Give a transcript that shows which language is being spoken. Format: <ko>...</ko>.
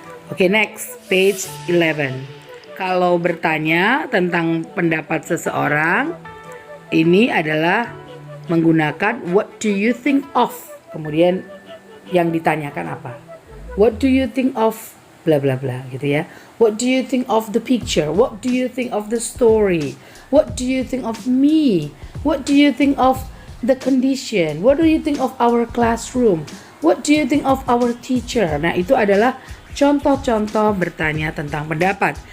<id>Oke, next, page 11. Kalau bertanya tentang pendapat seseorang, ini adalah menggunakan what do you think of. Kemudian yang ditanyakan apa?</id> <en>What do you think of bla bla bla gitu ya. What do you think of the picture? What do you think of the story? What do you think of me? What do you think of the condition? What do you think of our classroom? What do you think of our teacher?</en> <id>Nah, itu adalah contoh-contoh bertanya tentang pendapat.</id>